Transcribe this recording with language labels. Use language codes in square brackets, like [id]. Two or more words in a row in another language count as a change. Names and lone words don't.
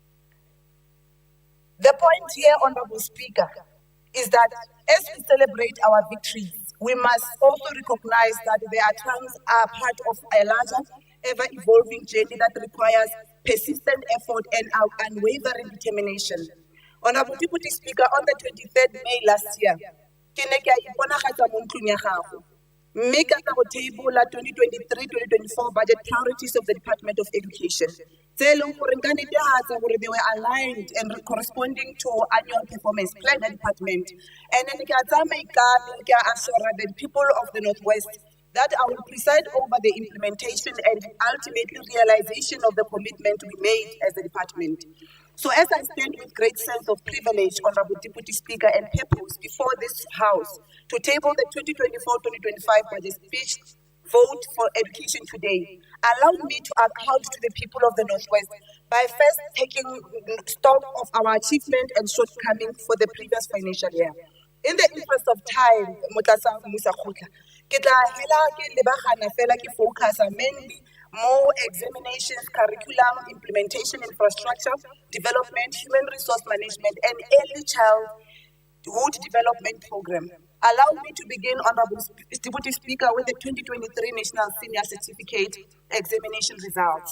[en] The point here, Honorable Speaker, is that as we celebrate our victories, we must also recognize that their times are part of a larger, ever-evolving journey that requires persistent effort, and our unwavering determination. Honorable Deputy Speaker, on the 23rd May last year, [tn] ke ne ka iponagatsa mo ntlong ya gago. Mme ka tla go [en] table 2023-2024 budget priorities of the Department of Education. [tn] Tse e leng gore nka netefatsa gore [en] they were aligned and corresponding to annual performance plan ya department. And then [tn] ke a tsaya maikano ke a [en] assure the people of the Northwest that I will preside over the implementation and ultimately realization of the commitment we made as a department. So as I stand with great sense of privilege, Honorable Deputy Speaker, and purpose before this House to table the 2024-2025 budget speech vote for education today, allow me to account to the people of the Northwest by first taking stock of our achievement and shortcomings for the previous financial year. In the interest of time, [tn] Motlatsa Musa Khotla, ke tla hela ke lebagana fela ke [en] focus mainly more examinations, curriculum, implementation, infrastructure, development, human resource management, and early childhood development program. Allow me to begin, Honorable Deputy Speaker, with the 2023 National Senior Certificate Examination results.